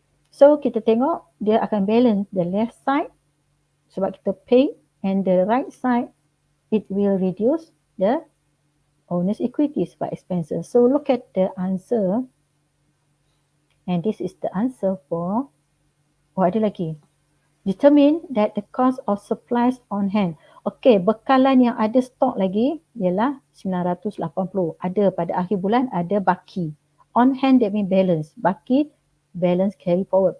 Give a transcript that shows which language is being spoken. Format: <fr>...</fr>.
<en>So</en> <ms>kita tengok dia akan</ms> <en>balance the left side</en> <ms>sebab kita</ms> <en>pay and the right side it will reduce the owner's equity sebab expenses. So look at the answer and this is the answer for</en> <ms>ada lagi.</ms> <en>Determine that the cost of supplies on hand.</en> <ms>Okey, bekalan yang ada stok lagi ialah 980. Ada pada akhir bulan, ada baki.</ms> <en>On hand that means balance. Baki, balance carry forward.</en>